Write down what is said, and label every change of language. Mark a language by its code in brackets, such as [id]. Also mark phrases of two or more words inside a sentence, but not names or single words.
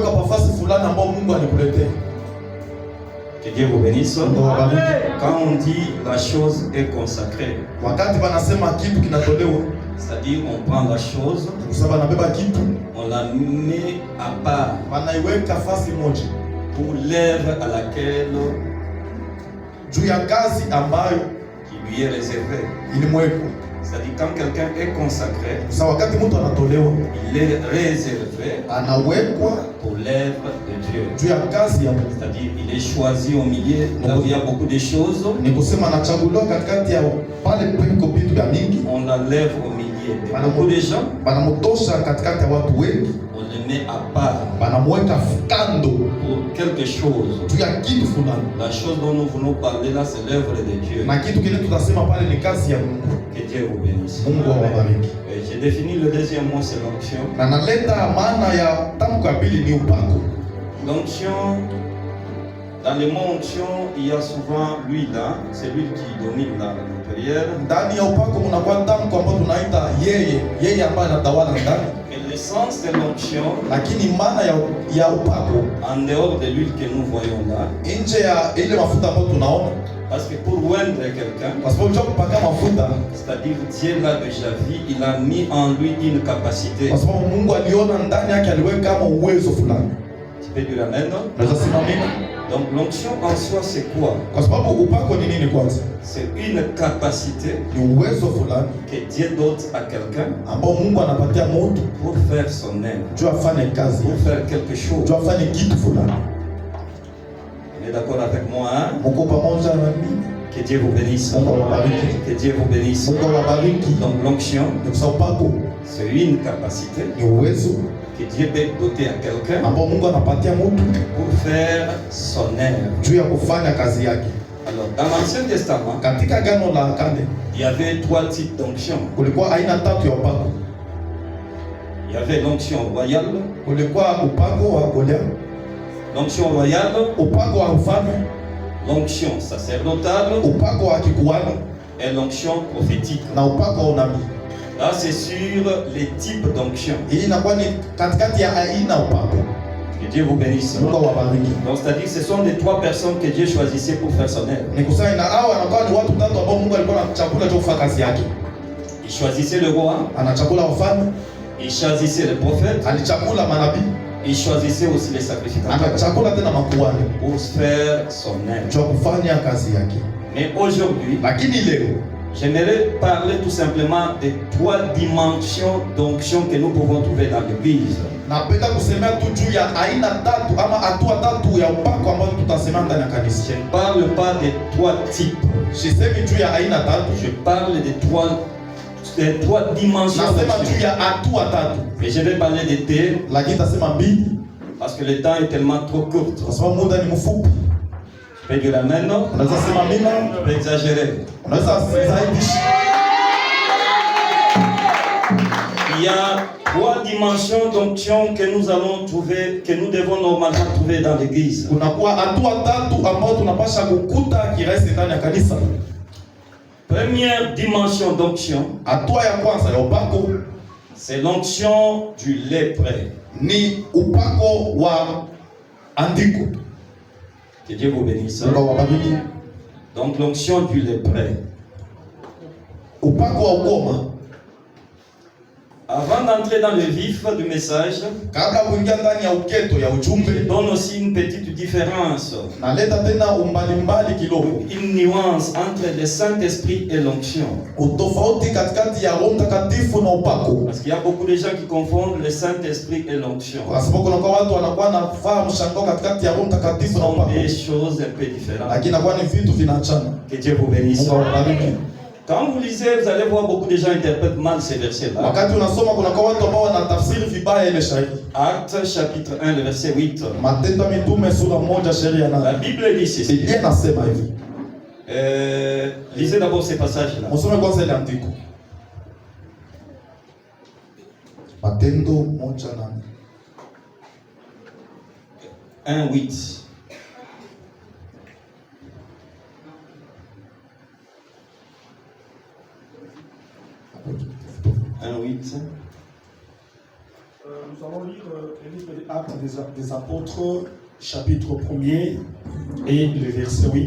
[fr] Que Dieu vous bénisse. Quand on dit la chose est consacrée, c'est-à-dire on prend la chose, on la met à part. pour l'œuvre à laquelle [sw] juu ya kazi ambayo [fr] qui lui est réservée. [sw] ilimwekwa. [fr] C'est-à-dire quand quelqu'un est consacré, [sw] Sasa wakati mtu anatolewa, [fr] il est réservé [sw] anawekwa [fr] pour l'œuvre de Dieu. [sw] juu ya kazi ya Mungu. [fr] C'est-à-dire il est choisi au milieu, là où il y a beaucoup de choses, [sw] Ni kusema anachaguliwa katikati ya pale peko vitu vya mingi, [fr] on l'enlève au milieu de beaucoup de gens, [sw] banamtosha katikati ya watu wengi, [fr] on le met à part [sw] banamweka kando [fr] pour quelque chose. [sw] juu ya kitu fulani. [fr] La chose dont nous voulons parler là, c'est l'œuvre de Dieu. [sw] Na kitu kile tutasema pale ni kazi ya Mungu. [fr] Que Dieu vous bénisse. [sw] Mungu awabariki. [fr] J'ai défini le deuxième mot, c'est l'onction. [sw] Na naleta maana ya tamko ya pili ni upako. [fr] L'onction, dans le mot onction, il y a souvent l'huile, hein? C'est l'huile qui domine là, à l'intérieur. [sw] Ndani ya upako mnakuwa tamko ambalo tunaita yeye ambaye anatawala ndani. [fr] Et l'essence de l'onction, [sw] Lakini maana ya upako [fr] en dehors de l'huile que nous voyons là, [sw] nje ya ile mafuta ambayo tunaona, [fr] parce que pour oindre quelqu'un, [sw] kwa sababu cha kupaka mafuta, [fr] c'est-à-dire Dieu l'a déjà vu, il a mis en lui une capacité. [sw] kwa sababu Mungu aliona ndani yake, aliweka kama uwezo fulani. [fr] Tu peux dire amen, non? [sw] Naweza simamia. [fr] Donc l'onction en soi, c'est quoi? [sw] Kwa sababu upako ni nini kwanza? [fr] C'est une capacité [sw] Ni uwezo fulani [fr] que Dieu donne à quelqu'un [sw] ambao Mungu anapatia mtu [fr] pour faire son œuvre, [sw] juu afanye kazi, [fr] pour faire quelque chose. [sw] juu afanye kitu fulani. [fr] On est d'accord avec moi, hein? [sw] Mungu pamoja na mimi. [fr] Que Dieu vous bénisse. [sw] Mungu awabariki. [fr] Que Dieu vous bénisse. [sw] Mungu awabariki. [fr] Donc l'onction, [sw] Ni kwa upako [fr] c'est une capacité [sw] ni uwezo [fr] que Dieu peut doter à quelqu'un [sw] ambao Mungu anapatia mtu [fr] pour faire son œuvre. [sw] juu ya kufanya kazi yake. [fr] Alors, dans l'Ancien Testament, [sw] Katika Agano la Kale [fr] il y avait 3 types d'onction. [sw] kulikuwa aina tatu ya upako. [fr] Il y avait l'onction royale, [sw] Kulikuwa upako wa Golia, [fr] l'onction royale, [sw] upako wa ufalme, [fr] l'onction sacerdotale [sw] upako wa kikuhani [fr] et l'onction prophétique. [sw] na upako wa unabii. [fr] Là, c'est sur les types d'onction. [sw] Hii inakuwa ni katikati ya aina upako. [fr] Que Dieu vous bénisse. [sw] Mungu awabariki. [fr] Donc, c'est-à-dire que ce sont les 3 personnes que Dieu choisissait pour faire son œuvre. [sw] Ni kusema na hao anakuwa ni watu tatu ambao Mungu alikuwa anachagua cha kufanya kazi yake. [fr] Il choisissait le roi, [sw] Anachagua wafalme, [fr] il choisissait le prophète, [sw] alichagua manabii, [fr] il choisissait aussi les sacrificateurs [sw] anachagua tena makuhani [fr] pour faire son œuvre. [sw] cha kufanya kazi yake. [fr] Mais aujourd'hui, [sw] Lakini leo [fr] j'aimerais parler tout simplement des 3 dimensions d'onction que nous pouvons trouver dans l'Église. [sw] napenda kusemea tu juu ya aina tatu ama hatua tatu ya upako ambayo tutasema ndani ya kanisa. [fr] Je ne parle pas des 3 types, [sw] Sisemi juu ya aina tatu, [fr] je parle des 3 dimensions [sw] nasema [fr] d'onction. [sw] juu ya hatua tatu, [fr] Et je vais parler des T [sw] lakini tasema mbili [fr] parce que le temps est tellement trop court. [sw] kwa sababu muda ni mfupi. [fr] Je peux dire amen, non? [sw] Unaweza sema mina, [fr] Je peux exagérer. [sw] unaweza zaidi. [fr] Il y a 3 dimensions d'onction que nous allons trouver, que nous devons normalement trouver dans l'église. [sw] Kunakuwa hatua tatu ambazo tunapasha kukuta kirahisi ndani ya kanisa. [fr] Première dimension d'onction, [sw] Hatua ya kwanza ya upako [fr] c'est l'onction du lépreux. [sw] ni upako wa andiko. [fr] Que Dieu vous bénisse. [sw] Mungu awabariki. [fr] Donc l'onction du lépreux. [sw] Upako wa ukoma. [fr] Avant d'entrer dans le vif du message, [sw] Kabla kuingia ndani ya uketo ya [fr] je [sw] ujumbe, [fr] donne aussi une petite différence, [sw] naleta tena umbalimbali kidogo, [fr] une nuance entre le Saint-Esprit et l'onction. [sw] utofauti katikati ya Roho Mtakatifu na upako. [fr] Parce qu'il y a beaucoup de gens qui confondent le Saint-Esprit et l'onction. [sw] Kwa sababu kuna watu wanakuwa na fahamu mshangao katikati ya Roho Mtakatifu [fr] Ce [sw] na [fr] sont [sw] upako, [fr] des choses un peu différentes. [sw] lakini inakuwa ni vitu vinaachana. [fr] Que Dieu vous bénisse. [sw] Mungu awabariki. [fr] Quand vous lisez, vous allez voir beaucoup de gens interprètent mal ces versets-là. [sw] Wakati unasoma kuna watu ambao wanatafsiri vibaya ile shairi. [fr] Actes chapitre 1, le verset 8. [sw] Matendo ya Mitume sura 1 sheria [fr] La [sw] na [fr] Bible dit ceci. [sw] Biblia inasema hivi. [fr] Lisez d'abord ces passages-là. [sw] Msome kwanza ile andiko. Matendo 1:8. 1, 8. [fr] Nous allons lire le livre des Actes des Apôtres, chapitre 1er, et le verset 8.